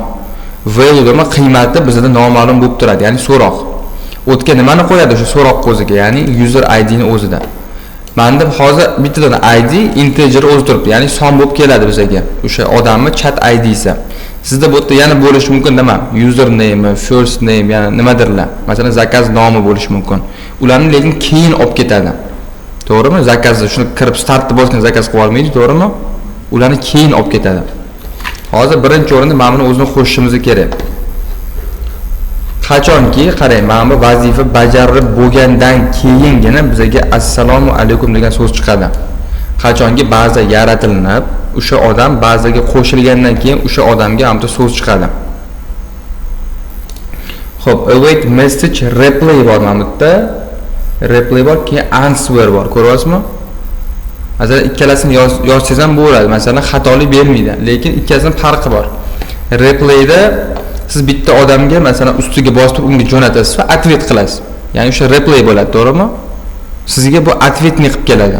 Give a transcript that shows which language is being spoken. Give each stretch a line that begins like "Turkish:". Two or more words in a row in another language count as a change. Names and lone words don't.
Uzbek: Value dema qiymati bizda noma'lum bo'lib turadi, ya'ni so'roq. O'tga nimani qo'yadi o'sha so'roq o'ziga, ya'ni
English: user ID
Uzbek: ni o'zida. Menda hozir bittadan
English: ID integer
Uzbek: o'zi turibdi, ya'ni son bo'lib keladi bizga. O'sha odamning
English: chat ID
Uzbek: isi. Sizda bu yerda yana bo'lishi mumkin nima?
English: User name, first name,
Uzbek: ya'ni nimadirlar. Masalan, zakaz nomi bo'lishi mumkin. Ularni lekin keyin olib ketadi. To'g'rimi? Zakazda shuni kirib startni bosgan zakaz qilib olmaydi, to'g'rimi? Ularni keyin olib ketadi. Hozir birinchi o'rinda mana buni o'zini qo'shishimiz kerak. Qachonki, qarang, mana bu vazifa bajarib bo'lgandan keyingina bizga assalomu alaykum degan so'z chiqadi. Qachonki baza yaratilinib, o'sha odam bazaga qo'shilgandan keyin o'sha odamga hamda so'z chiqadi. Xo'p,
English: await message replay
Uzbek: bor mana bu yerda. Replay bor, keyin answer bor. Ko'ryapsizmi? Masalan, ikkalasini yozsangiz ham bo'ladi. Masalan, xatolik bermaydi, lekin ikkasining farqi bor. Replayda siz bitta odamga masalan ustiga bosib unga jo'natasiz va atvet qilasiz. Ya'ni o'sha replay bo'ladi, to'g'rimi? Sizga bu atvetni qilib keladi.